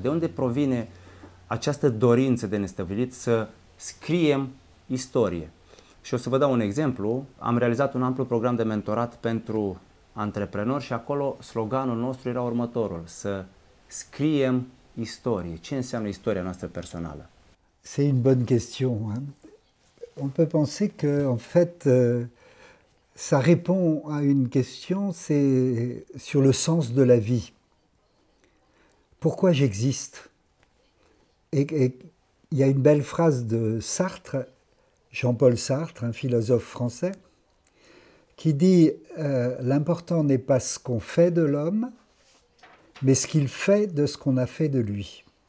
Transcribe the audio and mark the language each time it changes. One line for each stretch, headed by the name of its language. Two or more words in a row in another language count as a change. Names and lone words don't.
Romanian: De unde provine această dorință de nestăvilit să scriem istorie? Și o să vă dau un exemplu. Am realizat un amplu program de mentorat pentru antreprenori și acolo sloganul nostru era următorul: să scriem istorie. Ce înseamnă istoria noastră personală?
French: C'est une bonne question. Hein? On peut penser que, en fait, ça répond à une question, c'est sur le sens de la vie. Pourquoi j'existe? Et il y a une belle phrase de Sartre, Jean-Paul Sartre, un philosophe français, qui dit l'important n'est pas ce qu'on fait de l'homme, mais ce qu'il fait de ce qu'on a fait de lui.